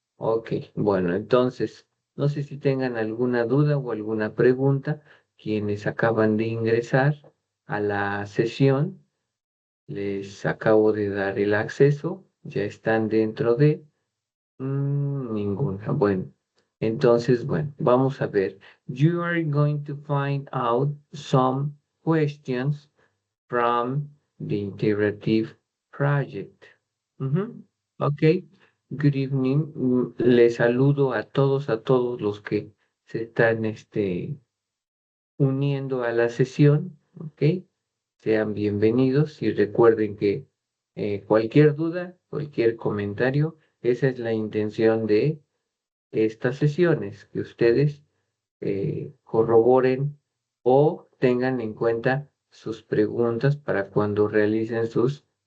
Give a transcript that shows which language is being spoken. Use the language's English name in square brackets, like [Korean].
[Spanish] Ok, bueno, entonces, no sé si tengan alguna duda o alguna pregunta, quienes acaban de ingresar a la sesión. Les acabo de dar el acceso, ya están dentro de ninguna. Bueno, entonces, bueno, vamos a ver. [English] You are going to find out some questions from the interactive project. Ujú. Ok, good evening. [Spanish] Les saludo a todos los que se están uniendo a la sesión. Ok, sean bienvenidos y recuerden que cualquier duda, cualquier comentario, esa es la intención de estas sesiones, que ustedes corroboren o tengan en cuenta sus preguntas para cuando realicen sus